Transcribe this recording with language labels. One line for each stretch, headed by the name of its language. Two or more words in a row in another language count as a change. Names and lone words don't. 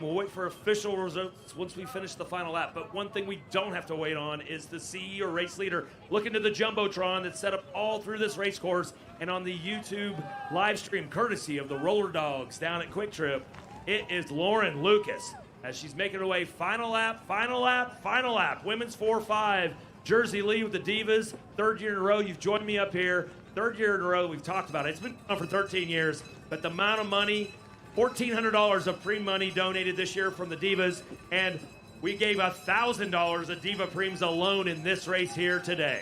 English: We'll wait for official results once we finish the final lap. But one thing we don't have to wait on is the CE or race leader. Look into the Jumbotron that's set up all through this race course and on the YouTube live stream, courtesy of the Roller Dogs down at Quick Trip. It is Lauren Lucas as she's making her way. Final lap, final lap, final lap. Women's 4-5. Jersey Lee with the Divas. Third year in a row, you've joined me up here. Third year in a row, we've talked about it. It's been on for 13 years, but the amount of money, $1,400 of pre-money donated this year from the Divas, and we gave $1,000 of Diva Preems alone in this race here today.